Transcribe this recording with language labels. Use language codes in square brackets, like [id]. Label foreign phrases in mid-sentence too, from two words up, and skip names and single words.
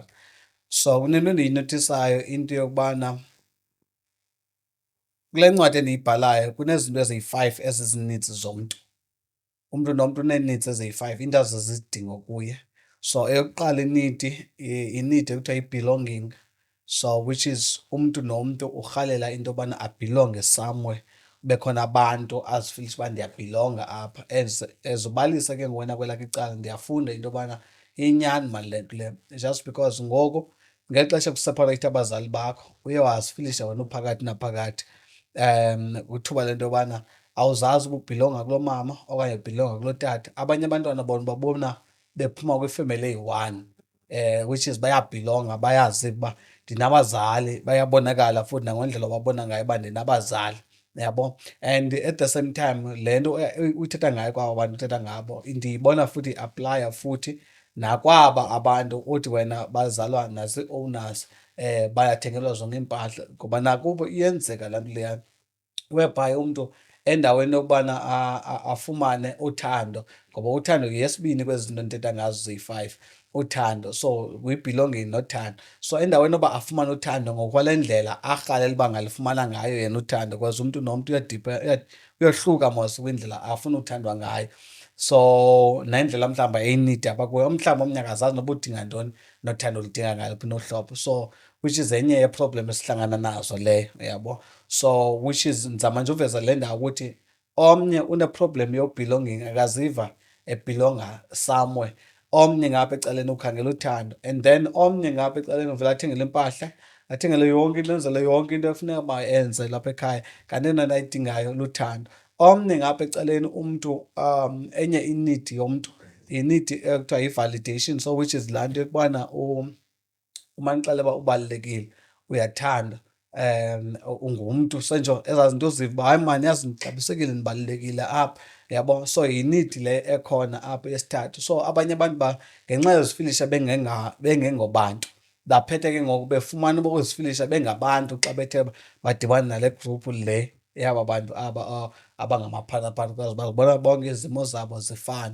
[xh] So kunento endiyinothisayo, into yokubana kule ncwadi endiyibhalayo kunezinto eziyi-5 eziziinitsi zomntu. Umntu nomntu unee-needs eziyi-5, iinto azizidingo kuye. So eyokuqala i-need ekuthiwa yi-belonging. [en] So which is [xh] umntu nomntu urhalela into yobana abhilonge somewhere. Kube khona abantu azifilisha uba ndiyabhilonga apha. As ubalisa ke ngowena kwelakho icala, ndiyafunda into yobana iyinyani mani le nto le, [en] just because [xh] ngoku ngexesha kusepareyitha abazali bakho uye wazifilisha wena uphakathi naphakathi. Kuthiwa le nto yobana awuzazi uba ubhilonga kuloo mama okanye ubhilonga kuloo tata. Abanye abantwana bona babona bephuma kwifemeli eyi-1. [en] which is [xh] bayabhilonga, bayazi uba ndinabazali, bayabonakala futhi nangendlela ababona ngayo uba ndinabazali, yabo. [en] And at the same time [xh] le nto uthetha ngayo kwaba bantu uthetha ngabo ndiyibona futhi iaplaya futhi nakwaba abantu uthi wena bazalwa nazii-owners bayathengelwa zonke iimpahla, ngoba nakubo iyenzeka laa nto leyana whereby umntu endaweni yokubana afumane uthando, ngoba uthando yeyesibini kwezi zinto ndithetha ngazo ziyi-5, uthando. So we-belonging nothando. So endaweni yoba afumane uthando ngokwale ndlela arhalela uba angalifumana ngayo yena uthando, because umntu nomntu uyohluka mos kwindlela afuna uthandwa ngayo. So nendlela mhlawumbi eyinidi apha kuyo, mhlawumbi omnye akazazi noba udinga ntoni nothando oludinga ngaluphi nohlobo. [en] So which is [xh] enye yeeproblem esihlangana nazo leyo, yabo. [en] So which is [xh] ndizama nje uveza le ndawo ukuthi omnye uneproblem yo-belonging, akaziva ebhilonga somewhere. Omnye ngapha ecaleni ukhangela uthando, [en] and then [xh] omnye ngapha ecaleni uvela athengele impahla, athengele yonke into, enzele yonke into efuneka mayenze lapha ekhaya, kanti eyona nto ayidingayo luthando. Omnye ngapha ecaleni umntu enye inidi yomntu yinidi ekuthiwa yi-validation. [en] So which is [xh] laa nto yokubana umanixelela uba ubalulekile, uyathandwa, ungumntu senjo ezaa zinto uziva uba hayi maan yazi ndixabisekile, ndibalulekile apha, yabo. So yinidi le ekhona apha yesithathu. So abanye abantu ngenxa yozifilisha bengengobantu, baphethe ke ngoku befumana uba ukuzifilisha bengabantu xa bethe badibana nale gruphu le yaba bantu aba abangamaphalaphala, because bazibona bonke izimo zabo zifana.